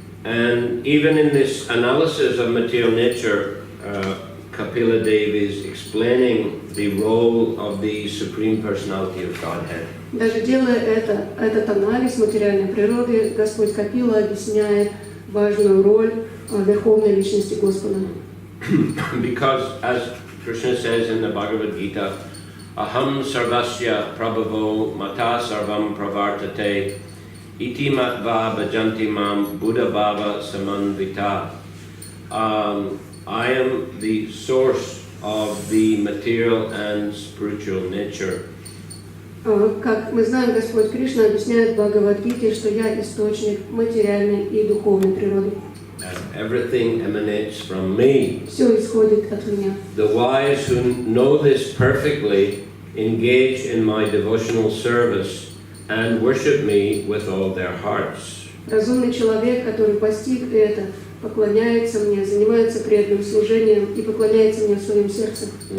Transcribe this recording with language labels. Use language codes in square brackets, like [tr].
[en] And even in this analysis of material nature, Kapila Dev is explaining the role of the Supreme Personality of Godhead. [ru] Даже делая этот анализ материальной природы, Господь Капила объясняет важную роль Верховной Личности Господа. [en] Because, as Krishna says in the Bhagavad Gita, [sa] Aham sarvasya prabhavo mata sarvam pravartate iti matva bhajanti mam buddha bhava samanvita. [en] I am the source of the material and spiritual nature. [ru] Как мы знаем, Господь Кришна объясняет в Бхагавад-гите, что я источник материальной и духовной природы. [en] Everything emanates from me. [ru] Все исходит от меня. [en] The wise who know this perfectly engage in my devotional service and worship me with all their hearts. [ru] Разумный человек, который постиг это, поклоняется мне, занимается преданным служением и поклоняется мне в своем сердце.